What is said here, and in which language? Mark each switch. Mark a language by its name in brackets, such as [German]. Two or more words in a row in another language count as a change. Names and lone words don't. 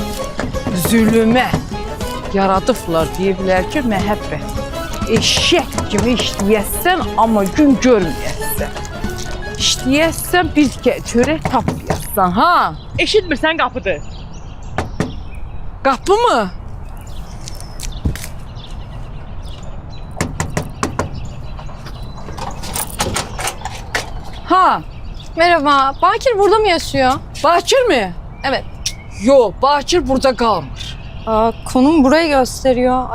[Azerbaijani] Zülmə yaradıblar deyiblər ki, məhəbbət eşək kimi işləyəsən, amma gün görməyəsən. İşləyəsən, bir çörək tapmayəsən, ha? Eşitmirsən qapıdır. Qapı mı? Ha, [Turkish] Merhaba, Bakir burada mı yaşıyor? Bakir mi? Evet. Yok, Bakir burada kalmış. Konum burayı gösteriyor.